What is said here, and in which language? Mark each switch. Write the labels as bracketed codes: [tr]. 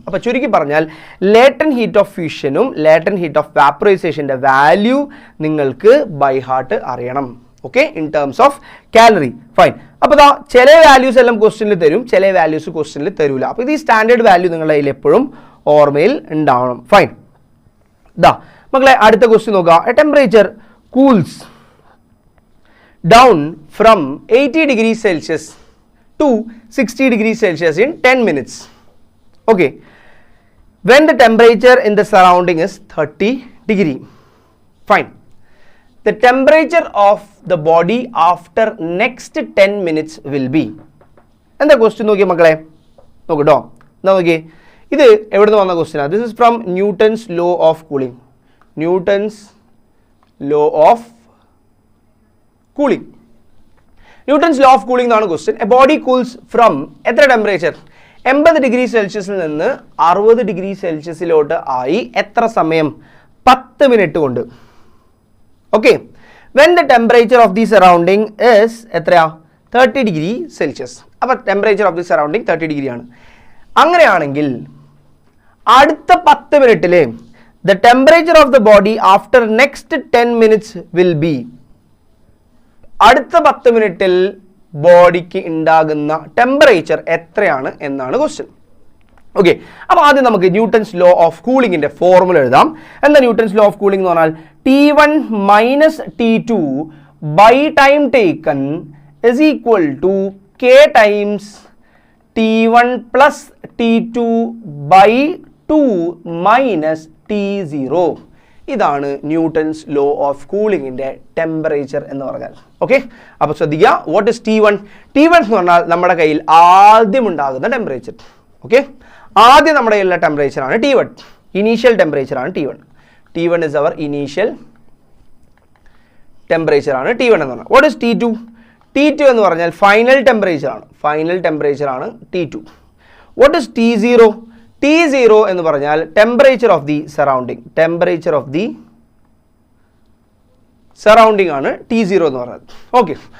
[ml] അപ്പോൾ ചുരുക്കി പറഞ്ഞാൽ latent heat of ഫ്യൂഷനും latent heat of വാപ്പറൈസേഷൻ്റെ value നിങ്ങൾക്ക് ബൈ ഹാർട്ട് അറിയണം. Okay, in terms of calorie. Fine. അപ്പോൾ ഇതാ ചില വാല്യൂസ് എല്ലാം ക്വസ്റ്റ്യനിൽ തരും, ചില വാല്യൂസ് ക്വസ്റ്റ്യനിൽ തരൂല. അപ്പോൾ ഇത് ഈ സ്റ്റാൻഡേർഡ് വാല്യൂ നിങ്ങളുടെ കയ്യിൽ എപ്പോഴും ഓർമ്മയിൽ ഉണ്ടാവണം. ഫൈൻ. ഇതാ മക്കളെ അടുത്ത ക്വസ്റ്റ്യൻ നോക്കുക. [en] A temperature cools down from 80 degrees Celsius to 60 degrees Celsius in 10 minutes. Okay. When the temperature in the surrounding is 30 degree. Fine. The temperature of the body after next 10 minutes will be. [ml] എന്താ question നോക്കിയേ മക്കളെ, നോക്കട്ടോ. എന്താ നോക്കിയേ, ഇത് എവിടെ നിന്ന് വന്ന ക്വസ്റ്റ്യനാണ്? [en] This is from Newton's law of cooling. Newton's law of cooling. [ml] Newton's law of cooling എന്നാണ് question. A body cools from എത്ര ടെമ്പറേച്ചർ? 80 ഡിഗ്രി സെൽഷ്യസിൽ നിന്ന് 60 ഡിഗ്രി സെൽഷ്യസിലോട്ട് ആയി എത്ര സമയം? 10 മിനിറ്റ് കൊണ്ട്. Okay. [en] when the temperature of the surrounding is [ml] എത്രയാ? [en] 30 degree Celsius. [ml] അപ്പോൾ temperature of the surrounding 30 ഡിഗ്രിയാണ്. അങ്ങനെയാണെങ്കിൽ അടുത്ത 10 മിനിറ്റിൽ [en] The temperature of the body after next 10 minutes will be. [ml] അടുത്ത 10 മിനിറ്റിൽ ബോഡിക്ക് ഉണ്ടാകുന്ന ടെമ്പറേച്ചർ എത്രയാണ് എന്നാണ് ക്വസ്റ്റ്യൻ. ഓക്കെ. അപ്പോൾ ആദ്യം നമുക്ക് ന്യൂട്ടൺസ് ലോ ഓഫ് കൂളിങ്ങിൻ്റെ ഫോർമുല എഴുതാം. എന്താ ന്യൂട്ടൺസ് ലോ ഓഫ് കൂളിംഗ് എന്ന് പറഞ്ഞാൽ? [en] T1 minus T2 by time taken is equal to K times T1 plus T2 by 2 minus T0. [ml] ഇതാണ് ന്യൂട്ടൺസ് ലോ ഓഫ് കൂളിങ്ങിൻ്റെ ടെമ്പറേച്ചർ എന്ന് പറഞ്ഞാൽ. ഓക്കെ. അപ്പോൾ ശ്രദ്ധിക്കുക, [en] What is T1? [ml] T1 എന്ന് പറഞ്ഞാൽ നമ്മുടെ കയ്യിൽ ആദ്യം ഉണ്ടാകുന്ന ടെമ്പറേച്ചർ. ഓക്കെ. ആദ്യം നമ്മുടെ കയ്യിലുള്ള ടെമ്പറേച്ചറാണ് T1. Initial ടെമ്പറേച്ചറാണ് T1. [en] T1 is our initial temperature [ml] ആണ് T1 എന്ന് പറഞ്ഞാൽ. [en] What is T2? [ml] T2 എന്ന് പറഞ്ഞാൽ ഫൈനൽ ടെമ്പറേച്ചർ ആണ്. ഫൈനൽ ടെമ്പറേച്ചർ ആണ് T2. [en] What is T0? [ml] T0 എന്ന് പറഞ്ഞാൽ temperature of the surrounding. Temperature of the surrounding ആണ് T0 എന്ന് പറഞ്ഞാൽ. ഓക്കെ.